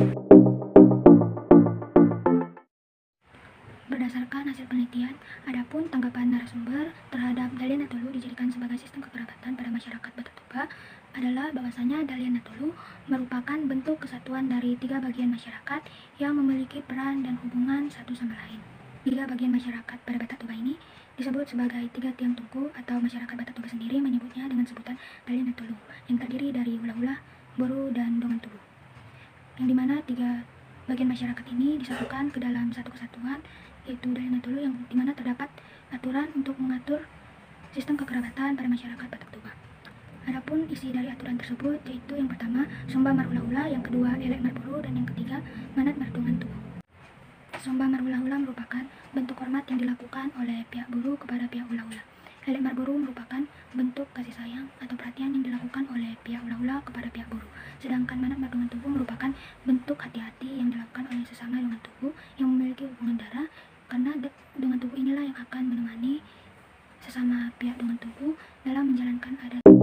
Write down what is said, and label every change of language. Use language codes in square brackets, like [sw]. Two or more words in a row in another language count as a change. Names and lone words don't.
[id] Berdasarkan hasil penelitian, adapun tanggapan narasumber terhadap Dalian Natolu dijadikan sebagai sistem kekerabatan pada masyarakat Batak Toba adalah bahwasanya Dalian Natolu merupakan bentuk kesatuan dari 3 bagian masyarakat yang memiliki peran dan hubungan satu sama lain. 3 bagian masyarakat pada Batak Toba ini disebut sebagai 3 tiang tungku, atau masyarakat Batak Toba sendiri menyebutnya dengan sebutan Dalian Natolu, yang terdiri dari [bbc] hula-hula, boru, dan dongan tubuh. [id] Yang dimana 3 bagian masyarakat ini disatukan ke dalam satu kesatuan, yaitu Dalian Natolu, yang dimana terdapat aturan untuk mengatur sistem kekerabatan pada masyarakat Batak Toba. Adapun isi dari aturan tersebut yaitu yang pertama [bbc] Somba Marhula-hula, [id] yang kedua [bbc] Elek Marboru, [id] dan yang ketiga [bbc] Manat Mardongan Tubuh. Somba Marhula-hula [id] merupakan bentuk hormat yang dilakukan oleh pihak buru kepada pihak hula-hula. [bbc] Elek Marboru [id] merupakan bentuk kasih sayang atau perhatian yang dilakukan oleh pihak hula-hula kepada pihak buru. Sedangkan [bbc] Manat Mardongan Tubuh [id] merupakan bentuk hati-hati yang dilakukan oleh sesama [bbc] dongan tubuh [id] yang memiliki hubungan darah, karena [bbc] dongan tubuh [id] inilah yang akan menemani sesama pihak [bbc] dongan tubuh [id] dalam menjalankan adat.